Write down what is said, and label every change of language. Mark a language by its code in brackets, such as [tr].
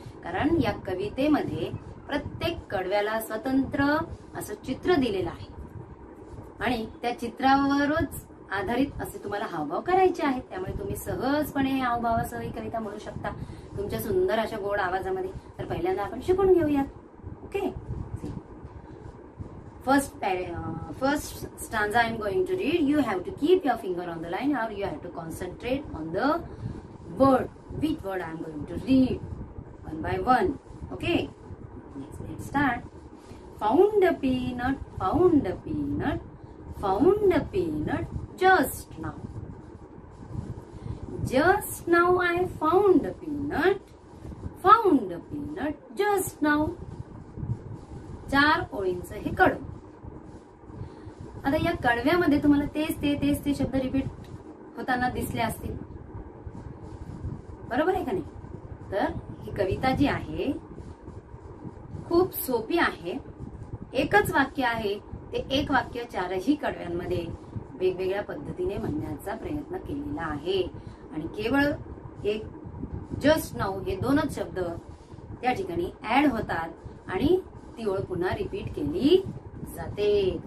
[mr] कारण या कवितेमध्ये प्रत्येक कडव्याला स्वतंत्र असं चित्र दिलेलं आहे आणि त्या चित्रावरच आधारित असे तुम्हाला हावभाव करायचे आहेत. त्यामुळे तुम्ही सहजपणे हावभावासह ही कविता म्हणू शकता तुमच्या सुंदर अशा गोड आवाजामध्ये. तर पहिल्यांदा आपण शिकून घेऊयात. [en] Okay, first stanza I am going to read. You have to keep your finger on the line, or you have to concentrate on the word. Which word I am going to read one by one. Okay, let's start. Found a peanut, found a peanut, found a peanut just now. Just now I found a peanut, found a peanut just now. [mr] 4 ओळींचं हे कडवं. आता या कडव्यामध्ये तुम्हाला तेच ते शब्द repeat होताना दिसले असतील, बरोबर आहे का नाही? तर ही कविता जी आहे खूप सोपी आहे. एकच वाक्य आहे, ते एक वाक्य 4ही कडव्यांमध्ये वेगवेगळ्या पद्धतीने म्हणण्याचा प्रयत्न केलेला आहे आणि केवळ एक जस्ट नाऊ हे 2च शब्द त्या ठिकाणी ऍड होतात आणि ती ओळ पुन्हा रिपीट केली जाते.